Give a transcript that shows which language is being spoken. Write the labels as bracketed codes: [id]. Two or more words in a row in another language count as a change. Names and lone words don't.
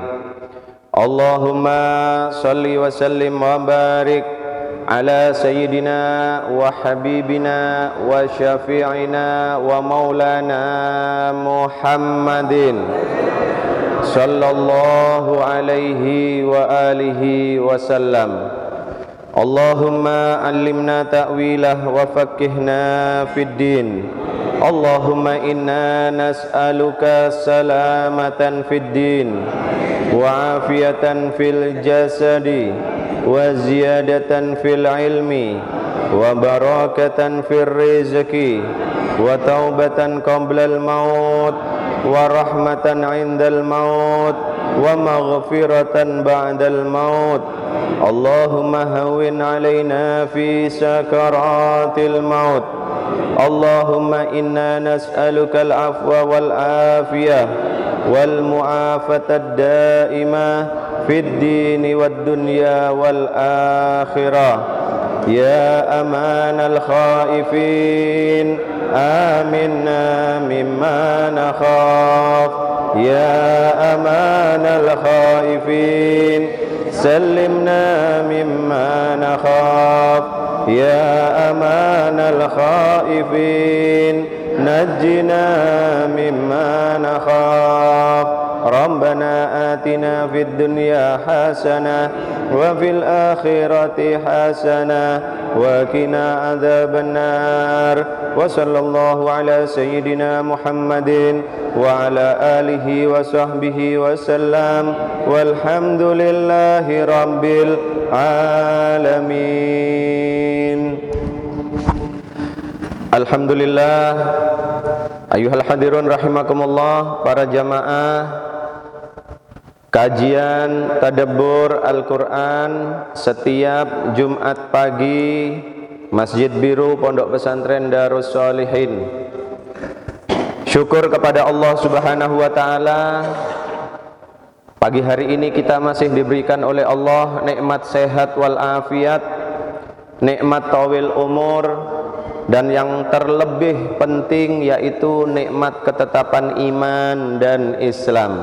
[ar] اللهم صل وسلم وبارك على سيدنا وحبيبنا وشفيعنا ومولانا محمد صلى الله عليه وعلى آله وسلم. اللهم علمنا تأويله وفقهنا في الدين. اللهم إنا نسألك سلامة في الدين وعافية في الجسد وزيادة في العلم وبركة في الرزق وتوبة قبل الموت ورحمة عند الموت ومغفرة بعد الموت. اللهم هون علينا في سكرات الموت. اللهم إنا نسألك العفو والعافية والمعافاة الدائمة في الدين والدنيا والآخرة. يا أمان الخائفين أمنا مما نخاف. يا أمان الخائفين سلمنا مما نخاف. يا أمان الخائفين نجنا مما نخاف. ربنا آتنا في الدنيا حسنة وفي الآخرة حسنة وقنا عذاب النار. وصلى الله على سيدنا محمد وعلى آله وصحبه وسلم. والحمد لله رب العالمين. Alhamdulillah. أيها الحاضرون رحمكم الله, [id] para jamaah kajian tadabbur Al-Quran setiap Jumat pagi Masjid Biru Pondok Pesantren Darus Shalihin. Syukur kepada Allah [ar] سبحانه وتعالى, [id] pagi hari ini kita masih diberikan oleh Allah nikmat sehat wal afiat, nikmat tawil umur, dan yang terlebih penting yaitu nikmat ketetapan iman dan Islam.